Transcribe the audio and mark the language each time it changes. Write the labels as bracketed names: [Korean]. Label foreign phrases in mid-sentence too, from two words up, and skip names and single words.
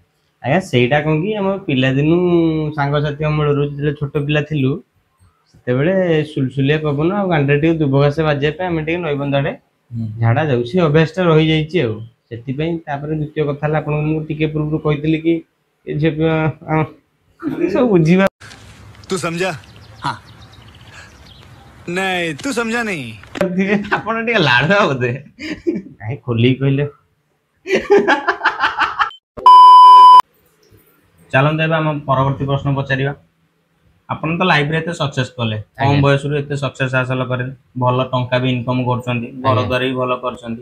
[Odia] ଆଜ୍ଞା ସେଇଟା କଣ କି, ଆମ ପିଲାଦିନୁ ସାଙ୍ଗସାଥି ଅମଳରୁ ଯେତେବେଳେ ଛୋଟ ପିଲା ଥିଲୁ, ସେତେବେଳେ ସୁଲସୁଲିଆ ପବନ ଆଉ ଗାଣ୍ଡରେ ଟିକେ ଦୁବ ଘାସ ବାଜିବା ପାଇଁ ଆମେ ଟିକେ ନଈବନ୍ଧ ଆଡ଼େ ଝାଡ଼ା ଯାଉ, ସେ ଅଭ୍ୟାସଟା ରହିଯାଇଛି ଆଉ। ସେଥିପାଇଁ ତାପରେ ଦ୍ୱିତୀୟ କଥା ହେଲା, ଆପଣଙ୍କୁ ମୁଁ ଟିକେ ପୂର୍ବରୁ କହିଥିଲି କି ଝିଅ ସବୁ ବୁଝିବା। [Hindi] तू समझा? हाँ। नहीं, तू समझा नहीं। [Odia] ଆପଣ ଟିକେ ଲାଢୁଆ ବୋଧେ? କାହିଁ ଖୋଲିକି କହିଲେ। ଚାଲନ୍ତୁ ଏବେ ଆମ ପରବର୍ତ୍ତୀ ପ୍ରଶ୍ନ ପଚାରିବା। ଆପଣ ତ ଲାଇଫରେ ଏତେ ସକ୍ସେସ୍ କଲେ, କମ ବୟସରୁ ଏତେ ସକ୍ସେସ୍ ହାସଲ କଲେ, ଭଲ ଟଙ୍କା ବି ଇନକମ୍ କରୁଛନ୍ତି, ଘର ଦ୍ୱାର ବି ଭଲ କରିଛନ୍ତି।